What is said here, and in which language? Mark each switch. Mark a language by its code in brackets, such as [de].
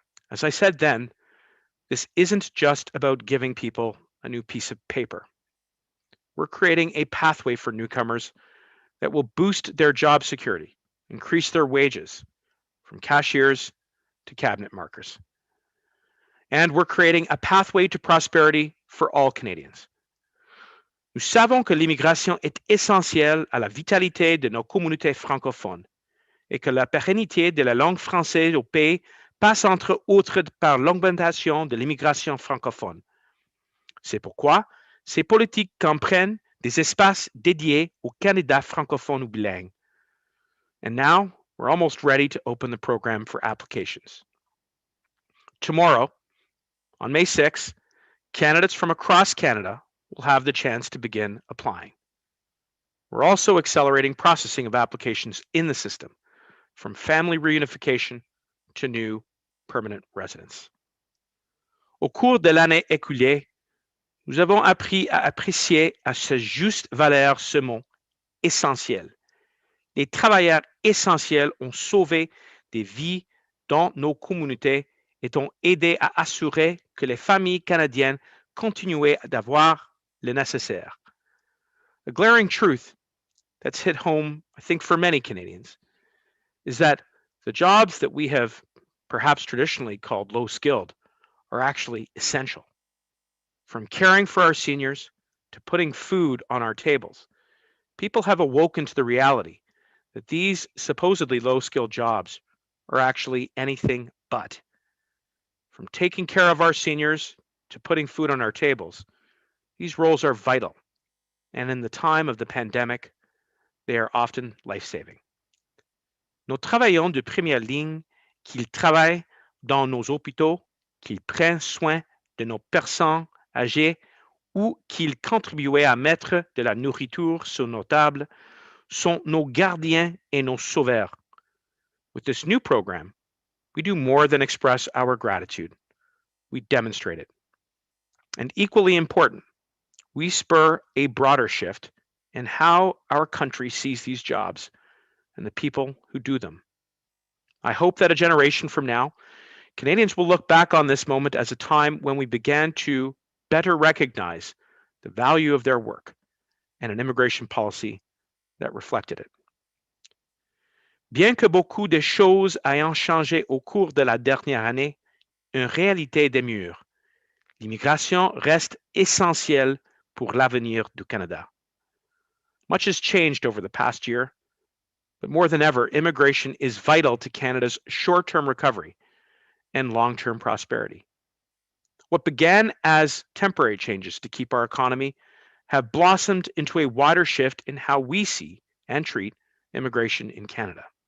[en] As I said then, this isn't just about giving people a new piece of paper. We're creating a pathway for newcomers that will boost their job security, increase their wages, from cashiers to cabinet markers. And we're creating a pathway to prosperity for all Canadians. [fr] Nous savons que l'immigration est essentielle à la vitalité de nos communautés francophones et que la pérennité de la langue française au pays passe entre autres par l'augmentation de l'immigration francophone. C'est pourquoi ces politiques comprennent des espaces dédiés aux candidats francophones ou bilingues. [en] And now we're almost ready to open the program for applications. Tomorrow, on May 6th, candidates from across Canada will have the chance to begin applying. We're also accelerating processing of applications in the system, from family reunification to new permanent residence. [fr] Au cours de l'année écoulée, nous avons appris à apprécier à sa juste valeur ce mot essentiel. Les travailleurs essentiels ont sauvé des vies dans nos communautés et ont aidé à assurer que les familles canadiennes continuaient d'avoir le nécessaire. [en] A glaring truth that's hit home, I think, for many Canadians is that the jobs that we have perhaps traditionally called low-skilled are actually essential. From caring for our seniors to putting food on our tables, people have awoken to the reality that these supposedly low-skilled jobs are actually anything but. From taking care of our seniors to putting food on our tables, these roles are vital, and in the time of the pandemic, they are often life-saving. [fr] Nos travailleurs de première ligne, qu'ils travaillent dans nos hôpitaux, qu'ils prennent soin de nos personnes âgées ou qu'ils contribuent à mettre de la nourriture sur nos tables, sont nos gardiens et nos sauveurs. [en] With this new program, we do more than express our gratitude. We demonstrate it. And equally important, we spur a broader shift in how our country sees these jobs and the people who do them. I hope that a generation from now, Canadians will look back on this moment as a time when we began to better recognize the value of their work and an immigration policy that reflected it. [fr] Bien que beaucoup de choses aient changé au cours de la dernière année, une réalité demeure. L'immigration reste essentielle pour l'avenir du Canada. [en] Much has changed over the past year, but more than ever, immigration is vital to Canada's short-term recovery and long-term prosperity. What began as temporary changes to keep our economy have blossomed into a wider shift in how we see and treat immigration in Canada.